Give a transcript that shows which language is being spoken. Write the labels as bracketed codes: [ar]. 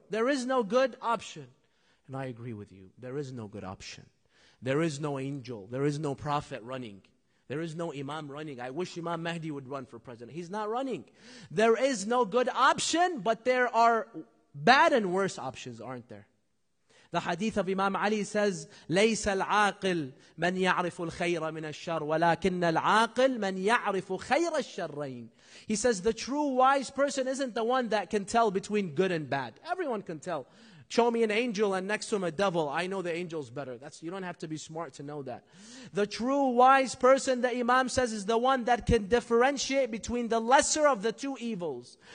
[en] There is no good option. And I agree with you. There is no good option. There is no angel. There is no prophet running. There is no Imam running. I wish Imam Mahdi would run for president. He's not running. There is no good option, but there are bad and worse options, aren't there? The hadith of Imam Ali says, [ar] لَيْسَ الْعَاقِلْ مَنْ يَعْرِفُ الْخَيْرَ مِنَ الشَّرِّ وَلَكِنَّ الْعَاقِلْ مَنْ يَعْرِفُ خَيْرَ الشَّرَّيْنِ. [en] He says, the true wise person isn't the one that can tell between good and bad. Everyone can tell. Show me an angel and next to him a devil. I know the angel's better. You don't have to be smart to know that. The true wise person, the Imam says, is the one that can differentiate between the lesser of the two evils.